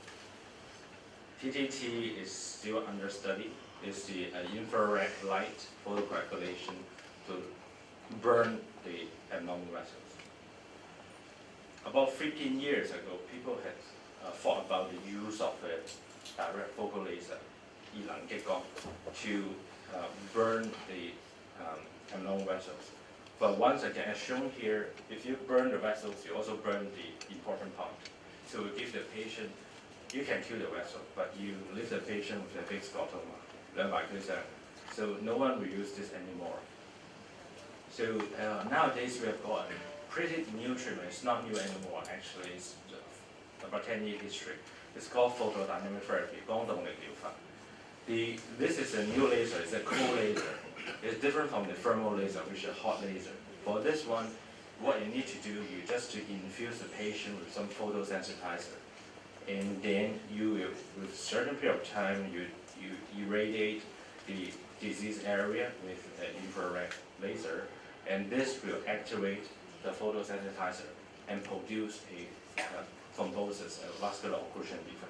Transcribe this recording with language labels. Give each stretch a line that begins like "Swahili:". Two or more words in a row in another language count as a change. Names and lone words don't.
English: TTT is still under study. It's the infrared light photocoagulation to burn the abnormal vessels. About 15 years ago, people had thought about the use of a direct focal laser,
Cantonese: 二能激光,
English: to burn the abnormal vessels. But once again, as shown here, if you burn the vessels, you also burn the important part. So you give the patient, you can kill the vessel, but you leave the patient with a big scotoma. So no one will use this anymore. So nowadays we have got a pretty new treatment. It's not new anymore, actually. It's about 10-year history. It's called photodynamic therapy,
Cantonese: 光動力療法.
English: This is a new laser, it's a cool laser. It's different from the thermal laser, which is a hot laser. For this one, what you need to do, you just to infuse the patient with some photosensitizer. And then you will, with a certain period of time, you irradiate the disease area with an infrared laser, and this will activate the photosensitizer and produce a thrombosis, a vascular occlusion defect.